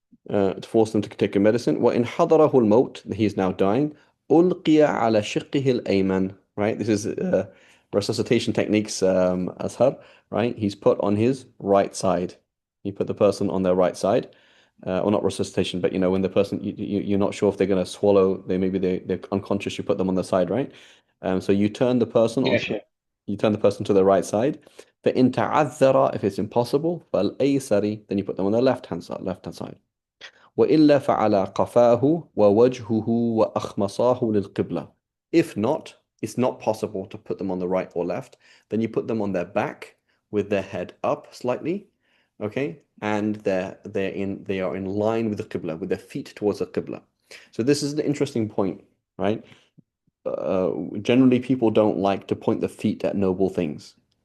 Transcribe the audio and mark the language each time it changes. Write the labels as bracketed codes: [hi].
[en] To force them to take a medicine. [ar] وَإِنْ حَضَرَهُ الْمَوْتِ, [en] he is now dying. [ar] أُلْقِيَ عَلَى شِقِّهِ الْأَيْمَنِ, right? [en] This is resuscitation techniques, Ashar, right? He's put on his right side. You put the person on their right side. Or not resuscitation, but when the person, you're not sure if they're going to swallow, they're unconscious, you put them on the side, right? So you turn the person Yeah, sure. you turn the person to the right side. [ar] فَإِنْ تَعَذَّرَ, [en] if it's impossible, [ar] فَالْأَيْسَرِ, [en] then you put them on the left-hand side. [ar] وإلا فعلى قفاه ووجهه وأخمصاه للقبلة. [en] If not, it's not possible to put them on the right or left, then you put them on their back with their head up slightly, okay? And they are in line with the Qibla, with their feet towards the Qibla. So this is an interesting point, right? Generally people don't like to point the feet at noble things.